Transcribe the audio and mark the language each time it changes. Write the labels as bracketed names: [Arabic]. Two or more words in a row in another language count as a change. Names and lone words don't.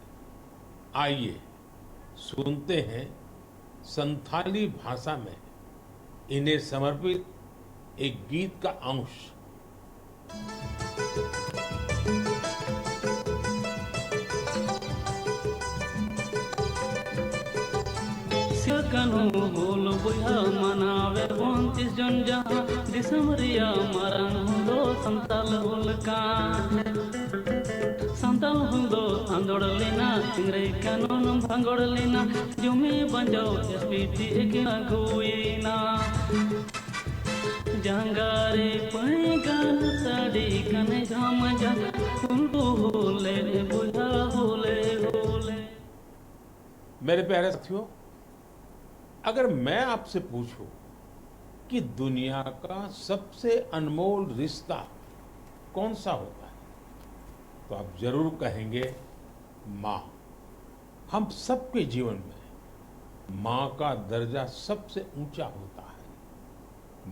[Hindi] आइए सुनते हैं संथाली भाषा में इन्हें समर्पित एक गीत का अंश। [Santali] सिकनो बोल बुया मनावे 29 जन जहां दिसमरिया मरन हुंदो संताल हुलका संताल हुंदो आंदोड़लिना इंग्रे कानून भांगोड़लिना जुमे बंजो एसपीटी एकिना गुईना जंगारे पैगान साड़ी कने झाम जा हुंदो होले बुया होले होले। [Hindi] मेरे प्यारे साथियों, अगर मैं आपसे पूछूं कि दुनिया का सबसे अनमोल रिश्ता कौन सा होता है, तो आप जरूर कहेंगे माँ। हम सबके जीवन में माँ का दर्जा सबसे ऊंचा होता है।